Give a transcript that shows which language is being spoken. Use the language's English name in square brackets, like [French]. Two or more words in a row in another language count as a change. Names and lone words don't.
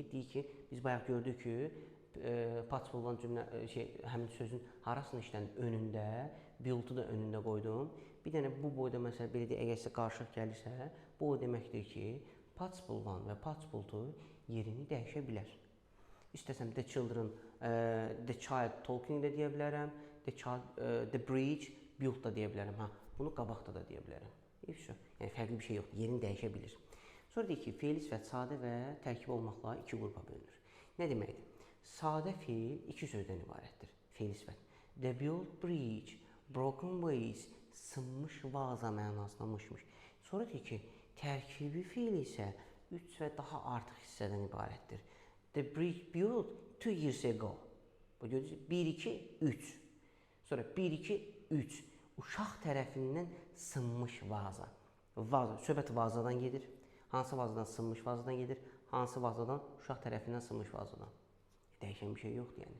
[Azerbaijani] Deyir ki, biz bayaq gördük ki, participle 1 cümlə, həmin sözün harasını işlənir? Önündə, build-u da önündə qoydum. Bir dənə bu boyda, məsələn, belə deyək, əgər sizə qarşılıq gəlirsə, bu o deməkdir ki, participle 1 və participle 2 yerini dəyişə bilər. İstəsəm [English] the children, the child talking [Azerbaijani] da deyə bilərəm, [English] the bridge, build [Azerbaijani] da deyə bilərəm. Bunu qabaqda da deyə bilərəm. Yəni, fərqli bir şey yoxdur, yerini dəyişə bilir. Sonra deyək ki, fe'li sifət sadə və tərkib olmaqla iki qrupa bölünür. Nə deməkdir? Sadə fe'l iki sözdən ibarətdir. Fe'li sifət. [English] The built bridge, broken vase, [Azerbaijani] sınmış vaza mənasına mışmış. Sonra deyək ki, tərkibi fe'l isə 3 və daha artıq hissədən ibarətdir. [English] The bridge built 2 years ago. [Azerbaijani] Bu görürsünüz, 1, 2, 3. Sonra 1, 2, 3. Uşaq tərəfindən sınmış vaza. Vaza, söhbət vazadan gedir. Hansı vazadan? Sınmış vazadan gedir. Hansı vazadan? Uşaq tərəfindən sınmış vazadan. Dəyişən bir şey yoxdur yəni.